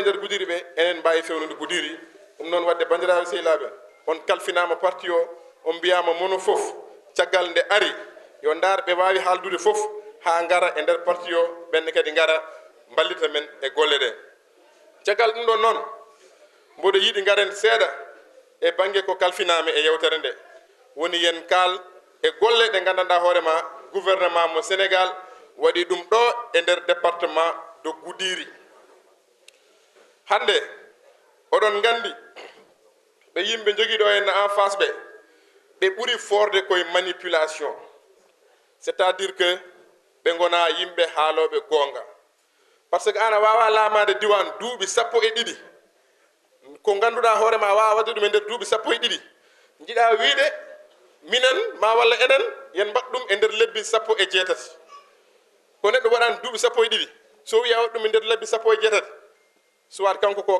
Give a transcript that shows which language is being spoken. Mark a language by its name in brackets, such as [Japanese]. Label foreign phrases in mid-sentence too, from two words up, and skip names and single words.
[Fula] nder Goudiri ɓe enen mbawi fewnude Goudiri ɗum noon wadde bandiraɓe sehilaɓe on kalfinama parti o on mbiyama mono fof caggal nde ari yo ndar ɓe wawi haaldude fof ha gara e nder parti o ɓenne kadi gara ballita men e golle ɗe caggal ɗum ɗon noon mboɗo yiiɗi garen seeɗa e banggue ko kalfinami e yewtere nde woni yen kaal e golle ɗe gandanɗa hoorema gouvernement mo Sénégal waɗi ɗum ɗo e nder [French] département de Goudiri [Fula] hande oɗon gandi ɓe yimɓe joguiɗo henna [French] en face [Fula] ɓe ɓuuri forde koye manipulation [French] c'est à dire que [Fula] ɓe gona yimɓe haaloɓe gonga [French] par ce que [Fula] an a wawa laamade diwan duuɓi 12 ko ganduɗa hoorema wawa wadde ɗum e nder duuɓi 12 jiiɗa wiide minen ma walla enen yen mbaɗ ɗum e nder lebbi 16 ko neɗɗo waɗani duuɓi 12 so wiya waɗ ɗum e nder lebbi 16 soit kanko ko